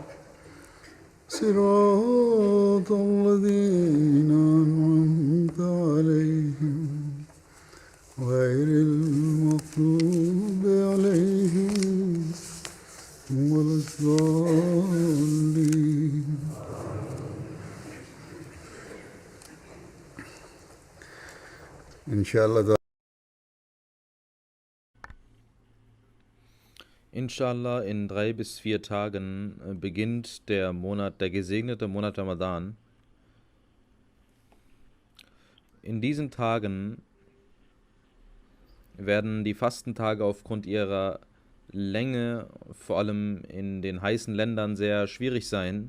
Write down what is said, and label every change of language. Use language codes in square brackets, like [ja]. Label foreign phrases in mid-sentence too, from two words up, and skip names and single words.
[ar] صراط الذين أنعمت عليهم غير المغضوب عليهم ولا الضالين. إن شاء الله. إن شاء الله, [de] in 3 bis 4 Tagen beginnt der gesegnete Monat Ramadan. In diesen Tagen werden die Fastentage aufgrund ihrer Länge, vor allem in den heißen Ländern, sehr schwierig sein.